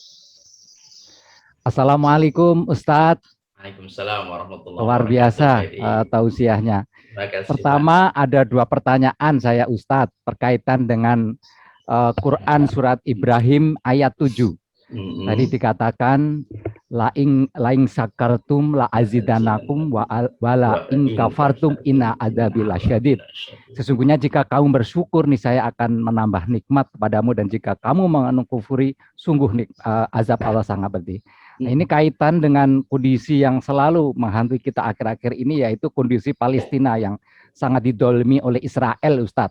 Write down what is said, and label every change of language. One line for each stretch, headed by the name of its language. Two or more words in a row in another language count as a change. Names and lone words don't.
Indonesian: Assalamualaikum Ustadz.
Arabic: وعليكم السلام ورحمة الله وبركاته.
Indonesian: Luar biasa tausiahnya. Pertama, ada 2 pertanyaan saya Ustadz terkaitan dengan Quran surat Ibrahim ayat 7. Tadi dikatakan
Arabic: لئن شكرتم لأزيدنكم ولئن كفرتم إن عذابي لشديد.
Indonesian: Sesungguhnya jika kamu bersyukur nih saya akan menambah nikmat kepadamu, dan jika kamu mengkufuri sungguh azab Allah sangat pedih. Nah, ini kaitan dengan kondisi yang selalu menghantui kita akhir-akhir ini, yaitu kondisi Palestina yang sangat didolimi oleh Israel, Ustadz.